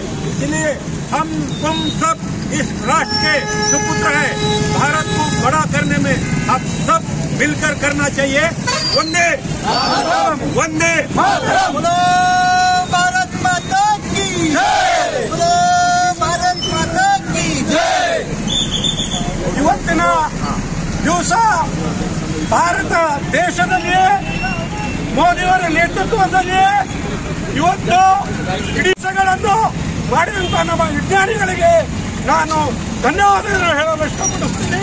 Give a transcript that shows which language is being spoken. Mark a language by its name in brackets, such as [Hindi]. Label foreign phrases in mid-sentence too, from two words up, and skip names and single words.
[Hindi] इसलिए हम तुम सब इस राष्ट्र के सुपुत्र है, भारत को बड़ा करने में आप सब मिलकर करना चाहिए। वंदे वंदे बोलो भारत माता की जय, बोलो भारत माता की जय। [Kannada] ಇವತ್ತಿನ ದಿವಸ ಭಾರತ ದೇಶದಲ್ಲಿ ಮೋದಿಯವರ ನೇತೃತ್ವದಲ್ಲಿ ಇವತ್ತು ಇಡೀ ದೇಶಗಳನ್ನು ಮಾಡಿದಂತ ನಮ್ಮ ವಿಜ್ಞಾನಿಗಳಿಗೆ ನಾನು ಧನ್ಯವಾದಗಳನ್ನು ಹೇಳಲು ಇಷ್ಟಪಡುತ್ತೇನೆ।